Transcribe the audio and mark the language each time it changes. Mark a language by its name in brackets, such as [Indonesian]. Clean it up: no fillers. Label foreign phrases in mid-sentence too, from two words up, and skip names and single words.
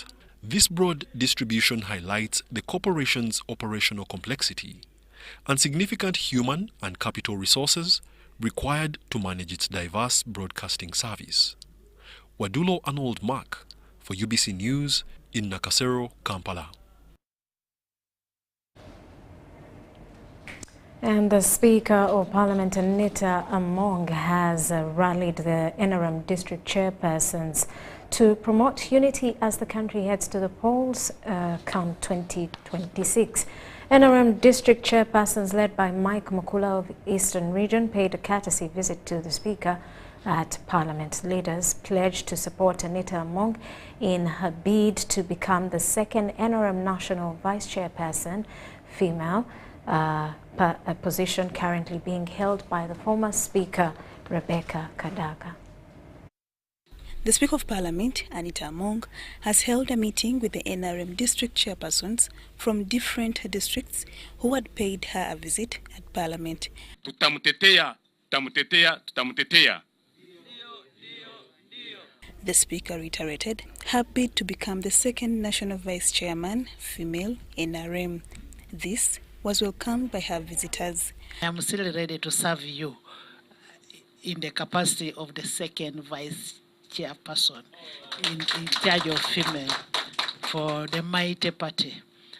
[English] This broad distribution highlights the corporation's operational complexity and significant human and capital resources required to manage its diverse broadcasting service. Wadulo Arnold Mark for UBC News in Nakasero, Kampala. And the Speaker of Parliament, Anita Among, has rallied the NRM district chairpersons to promote unity as the country heads to the polls come 2026. NRM district chairpersons led by Mike Mukula of Eastern Region paid a courtesy visit to the Speaker at Parliament. Leaders pledged to support Anita Among in her bid to become the second NRM national vice chairperson, female, a position currently being held by the former Speaker, Rebecca Kadaga. The Speaker of Parliament, Anita Among, has held a meeting with the NRM district chairpersons from different districts who had paid her a visit at Parliament. [Swahili] Tutamutetea, tutamutetea, tutamutetea. [English] The Speaker reiterated her bid to become the second national vice chairman, female, NRM. This was welcomed by her visitors. I am still ready to serve you in the capacity of the second vice chairperson in charge of female for the mighty party.